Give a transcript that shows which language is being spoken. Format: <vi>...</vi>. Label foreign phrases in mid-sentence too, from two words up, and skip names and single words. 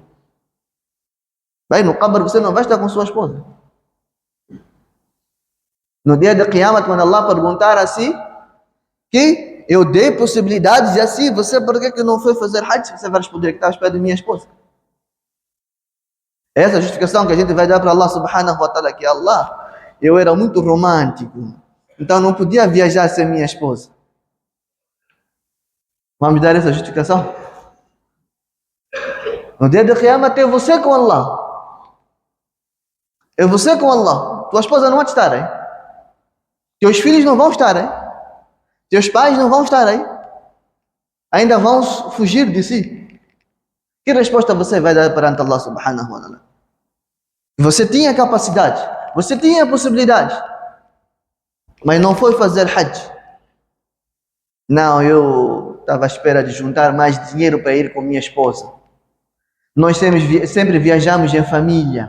<pt>Vai, no Qabr você não vai estar com sua esposa. No dia de Qiyamah, quando Allah perguntar assim, que eu dei possibilidades e assim, você por que não foi fazer Hajj? Você vai responder que estava esperando minha esposa. Essa é a justificação que a gente vai dar para Allah</pt> <ar>سبحانه وتعالى,</ar> <pt>que Allah, eu era muito romântico, então não podia viajar sem minha esposa. Vamos dar essa justificação? No dia de Qiyamah tem você com Allah. É você com Allah. Tua esposa não vai estar aí. Teus filhos não vão estar aí. Teus pais não vão estar aí. Ainda vão fugir de si. Que resposta você vai dar perante Allah</pt> <ar>سبحانه وتعالى?</ar> <pt>Você tinha capacidade. Você tinha possibilidade. Mas não foi fazer Hajj. Não, eu estava à espera de juntar mais dinheiro para ir com minha esposa. Nós sempre viajamos em família.</pt>